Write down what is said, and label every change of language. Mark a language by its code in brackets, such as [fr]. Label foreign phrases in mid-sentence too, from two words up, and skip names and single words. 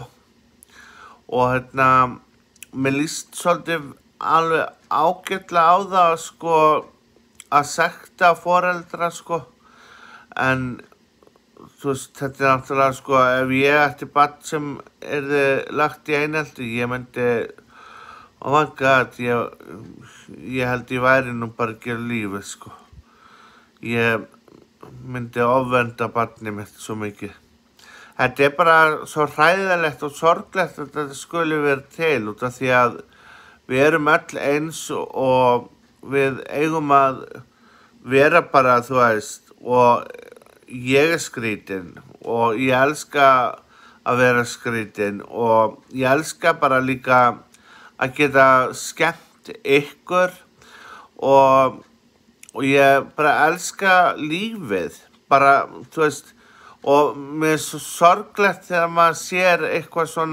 [is] Og mér líst svolítið alveg ágætlega á það sko að sekta foreldra sko. En þú veist, þetta náttúrulega sko, ef ég ætti barn sem yrði lagt í einelti, ég myndi, [en] oh my god, [is] ég held ég væri nú bara að gera lífið sko. Ég myndi ofvernda barnið mitt svo mikið. Þetta bara svo hræðilegt og sorglegt að þetta skuli vera til út af því að við erum öll eins og við eigum að vera bara, þú veist, og ég skrýtin og ég elska að vera skrýtin og ég elska bara líka að geta skemmt ykkur og ég bara elska lífið, bara, þú veist, og mér svo sorglegt þegar maður sér eitthvað